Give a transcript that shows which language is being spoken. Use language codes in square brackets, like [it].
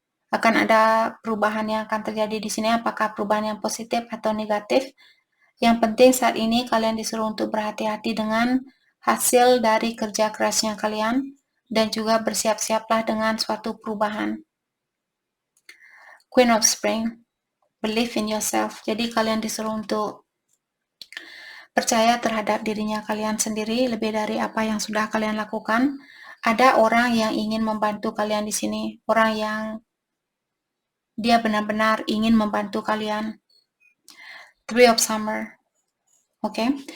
[id] Akan ada perubahan yang akan terjadi di sini, apakah perubahan yang positif atau negatif. Yang penting saat ini kalian disuruh untuk berhati-hati dengan hasil dari kerja kerasnya kalian dan juga bersiap-siaplah dengan suatu perubahan. [en] Queen of Spring, believe in yourself. [id] Jadi kalian disuruh untuk percaya terhadap dirinya kalian sendiri lebih dari apa yang sudah kalian lakukan. Ada orang yang ingin membantu kalian di sini, orang yang dia benar-benar ingin membantu kalian. Three of Summer. Oke.